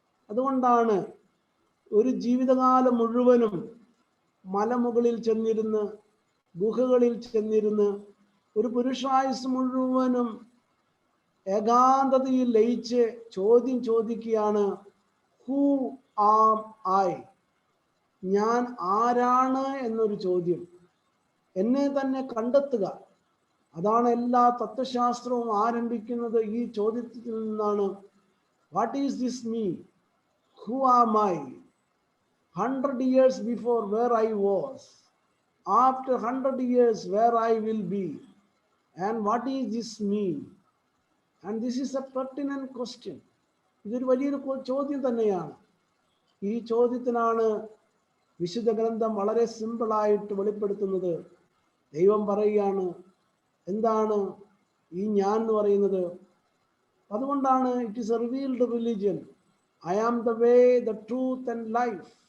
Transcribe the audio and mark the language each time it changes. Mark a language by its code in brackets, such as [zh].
[ml] അതുകൊണ്ടാണ് ഒരു ജീവിതകാലം മുഴുവനും മലമുകളിൽ ചെന്നിരുന്ന്, ഗുഹകളിൽ ചെന്നിരുന്ന്, ഒരു പുരുഷായുസ് മുഴുവനും ഏകാന്തതയിൽ ലയിച്ച് ചോദിക്കുകയാണ്, [en] Who am I? [ml] ഞാൻ ആരാണ് എന്നൊരു ചോദ്യം. എന്നെ തന്നെ കണ്ടെത്തുക. അതാണ് എല്ലാ തത്വശാസ്ത്രവും ആരംഭിക്കുന്നത് ഈ ചോദ്യത്തിൽ നിന്നാണ്. [en] What is this me? Who am I? 100 years before where I was, after 100 years where I will be, and what is this me? And this is a pertinent question. [ml] ഇതൊരു വലിയൊരു ചോദ്യം തന്നെയാണ്. ഈ ചോദ്യത്തിനാണ് വിശുദ്ധ ഗ്രന്ഥം വളരെ സിമ്പിളായിട്ട് വെളിപ്പെടുത്തുന്നത്. ദൈവം പറയുകയാണ്, എന്താണ് ഈ ഞാൻ എന്ന് പറയുന്നത്? അതുകൊണ്ടാണ് [en] It is a revealed religion. I am the way, the truth and life.